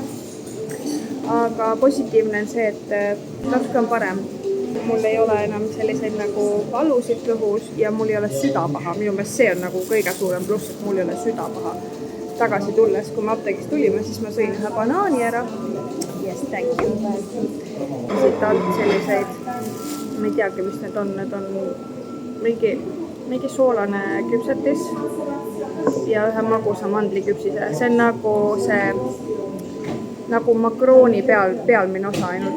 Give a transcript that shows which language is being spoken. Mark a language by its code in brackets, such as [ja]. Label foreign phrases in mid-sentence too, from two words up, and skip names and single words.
[et] Aga positiivne on see, et natuke on parem. Mul ei ole enam selliseid nagu valusid kõhus ja mul ei ole süda paha. Minu meelest see on nagu kõige suurem pluss, et mul ei ole süda paha. Tagasi tulles, kui me apteegist tulime, siis ma sõin ühe banaani ära. [en] Yes, thank you. [et] Siit alt selliseid, ma ei teagi, mis need on mingi mingi soolane küpsetis ja ühe magusa mandliküpsise. See on nagu makrooni pealmine osa ainult.